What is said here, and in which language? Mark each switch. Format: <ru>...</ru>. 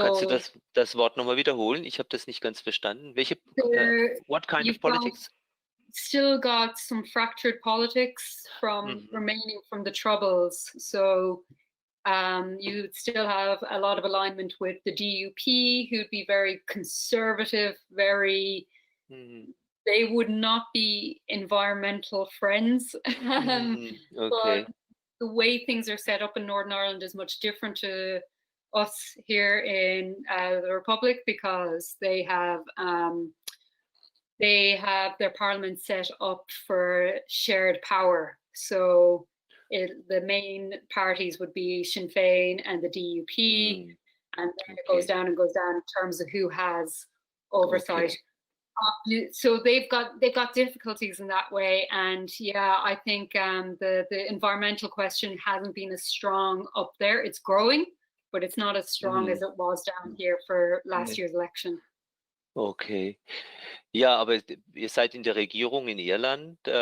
<de>kannst du das Wort nochmal wiederholen? Ich habe das nicht ganz verstanden.</de> <en>What kind of politics? Still got some fractured politics from remaining from the Troubles. So you still have a lot of alignment with the DUP, who'd be very conservative, very, they would not be environmental friends. Okay. But the way things are set up in Northern Ireland is much different to us here in the Republic, because they have their parliament set up for shared power. So the main parties would be Sinn Féin and the DUP, and then it goes down and goes down in terms of who has oversight. So they've got difficulties in that way, and I think the environmental question hasn't been as strong up there. It's growing, but it's not as strong as it was down here for last year's election. Okay.</en> <de>Ja, aber ihr seid in der Regierung in Irland.</de>